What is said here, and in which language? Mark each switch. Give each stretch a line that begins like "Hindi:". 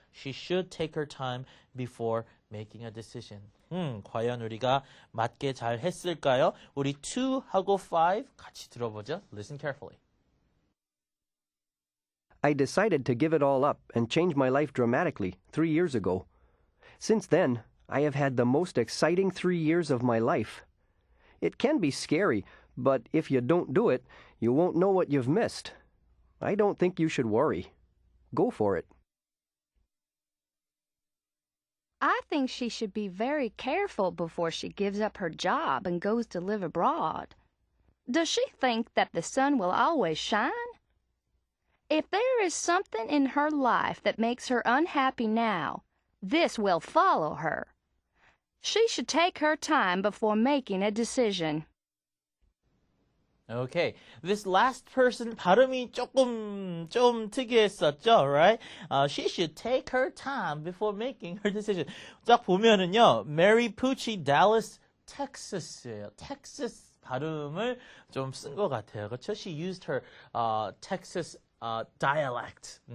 English: She should take her time before making a decision.
Korean: 과연 우리가 맞게 잘 했을까요? 우리 2하고 5 같이 들어보죠.
English: Listen carefully. I decided to give it all up and change my life dramatically 3 years ago. Since then, I have had the most exciting 3 years of my life. It can be scary, but if you don't do it, you won't know what you've missed. I don't think you should worry. Go for it. I think she should be very careful before she gives up her job and goes to live abroad. Does she think that the sun will always shine? If there is something in her life that makes her unhappy now, this will follow her. She should take her time before making a decision. Okay, this last person
Korean: 발음이 좀 특이했었죠,
English: right? She should take her time before making her decision.
Korean: 딱 보면은요,
English: Mary Pucci, Dallas, Texas예요.
Korean: Texas 발음을 좀 쓴 것 같아요. 그렇죠?
English: She used her Texas dialect.